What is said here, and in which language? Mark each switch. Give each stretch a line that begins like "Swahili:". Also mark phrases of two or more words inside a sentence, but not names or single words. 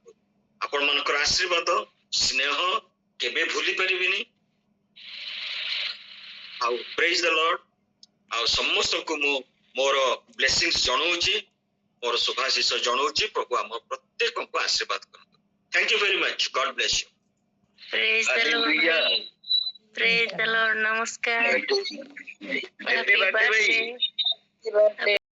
Odia: ଆପଣ ମାନଙ୍କର ଆଶୀର୍ବାଦ ସ୍ନେହ କେବେ ଭୁଲି ପାରିବିନି।
English: ଆଉ praise the Lord.
Odia: ଆଉ ସମସ୍ତଙ୍କୁ ମୁଁ ମୋର ବ୍ଲେସିଂସ୍ ଜଣାଉଛି, ମୋର ଶୁଭାଶିଷ ଜଣାଉଛି। ପ୍ରଭୁ ଆମ ପ୍ରତ୍ୟେକଙ୍କୁ ଆଶୀର୍ବାଦ କରନ୍ତୁ।
English: Thank you very much. God bless you. Praise the Lord. Praise the Lord. Namaskar. Happy birthday.